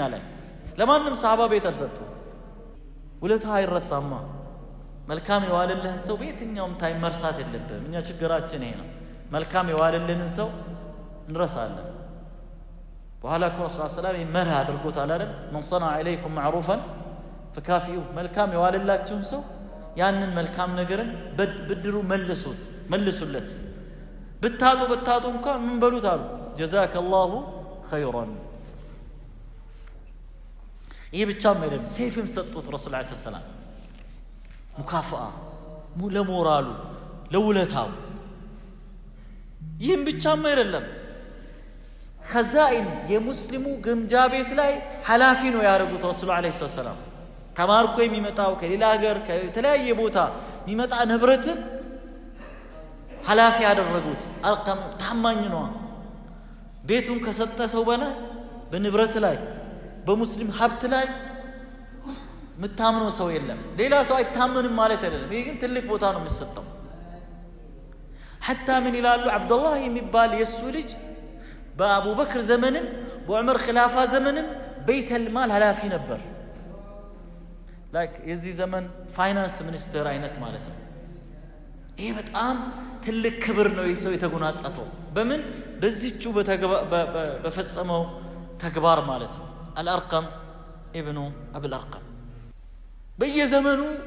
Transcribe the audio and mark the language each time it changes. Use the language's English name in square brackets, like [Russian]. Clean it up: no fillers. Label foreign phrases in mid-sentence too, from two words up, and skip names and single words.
[Amharic] ላይ ለማንም ሰሃባ ቤት አልሰጡም ውለታ አይረሳማ መልካም የዋለልህን ሰው በየትኛውም ታይም መርሳት የለብህም እኛ ችግራችን ይሄ ነው መልካም የዋለልህን ሰው እንረሳለን በኋላ እኮ ረሱል [Arabic] صلى الله عليه وسلم [Amharic] መርህ አድርጎታል አይደል [Arabic] من صنع إليكم معروفا فكافئوه [Amharic] መልካም የዋለላችሁን ሰው ያንን መልካም ነገርን ብድሩ መልሱለት ብታጡ እንኳን ምን በሉት አሉ [Arabic] جزاك الله خيرا [Amharic] ይህ ብቻም አይደለም ሰይፍም ሰጡት ረሱል [Arabic] عليه السلام [Amharic] ሙካፋአ ለሞራሉ ለውለታው ይህም ብቻም አይደለም خزائن የሙስሊሙ ግምጃ ቤት ላይ ሐላፊ ነው ያደረጉት ረሱል [Arabic] عليه السلام [Amharic] ተማርኮ የሚመጣው ከሌላ ሀገር ከተለያየ ቦታ የሚመጣ ንብረትን ሐላፊ ያደረጉት አርቀም ታማኝ ነው ቤቱን ከሰጠ ሰው በላይ በንብረት ላይ በሙስሊም ሀብት ላይ ምታምነው ሰው የለም ሌላ ሰው አይታመንም ማለት አይደለም ይሄ ግን ትልቅ ቦታ ነው የሚሰጠው [Arabic] حتى من [Amharic] ይላሉ አብዱላህ የሚባል የሱ ልጅ በአቡ በክር ዘመንም በዑመር ኺላፋ ዘመንም [Arabic] بيت المال [Amharic] ሐላፊ ነበር ላይክ የዚህ ዘመን [English] finance minister [Amharic] አይነት ማለት ነው ይሄ በጣም ትልቅ ክብር ነው የሰው የተጎናጸፈው በምን በዚህቹ በፈጸመው ተግባር ማለት ነው አልአርቀም ኢብኑ አብል አርቀም በየዘመኑ